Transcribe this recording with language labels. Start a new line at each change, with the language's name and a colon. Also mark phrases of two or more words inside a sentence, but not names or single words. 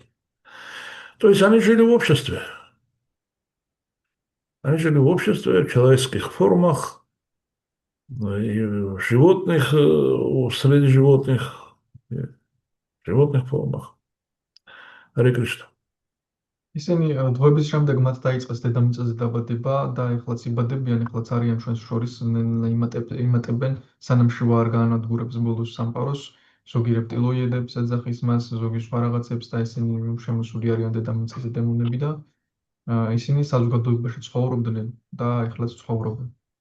Russian: То есть они жили в обществе. Они жили в обществе, в человеческих формах, и животных, среди животных, в животных формах. Харе Кришна.
Georgian: ისინი დღეების შემდეგ მათ დაიწყეს დედამიწაზე დაბადება და ეხლაც იბადებიან, ეხლაც არიან ჩვენს შორის, იმატებენ სანამ შივა არ გაანადგურებს ბოლოს სამყაროს, ზოგი რეპტილოიდებს ეძახის მას, ზოგი სხვა რაღაცებს და ისინი შემოსული არიან დედამიწაზე დემონები და ისინი საზოგადოებაში ცხოვრობდნენ და ეხლაც ცხოვრობენ.